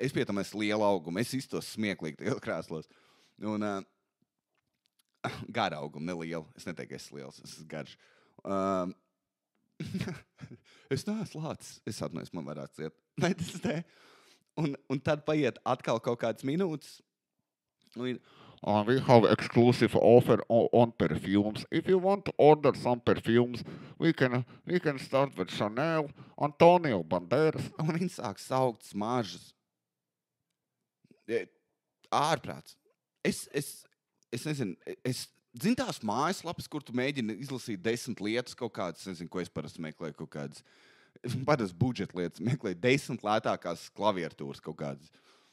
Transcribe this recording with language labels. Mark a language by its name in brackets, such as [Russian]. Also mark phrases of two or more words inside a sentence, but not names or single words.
[Latvian] Es pie tam esmu liela auguma. Es iztos smieklīgi tajos krēslos. Un gara auguma, neliela. Es neteiktu, ka esmu liels. Es esmu garš. Es neesmu lācis. Es atnēs, man varētu ciet. Ne, tas te. Un tad paiet atkal kaut kādas minūtes. [English] We have exclusive offer on perfumes. If you want to order some perfumes, we can start with Chanel, Antonio Banderas. [Latvian] Un viņi sāk saukt smaržas. Ārprāts. Es nezinu, zinu tās mājaslapas, kur tu mēģini izlasīt 10 lietas kaut kādas, nezinu, ko es parasti meklēju kaut kādas. Parasti budžeta lietas meklēju 10 lētākās klaviatūras kaut kādas.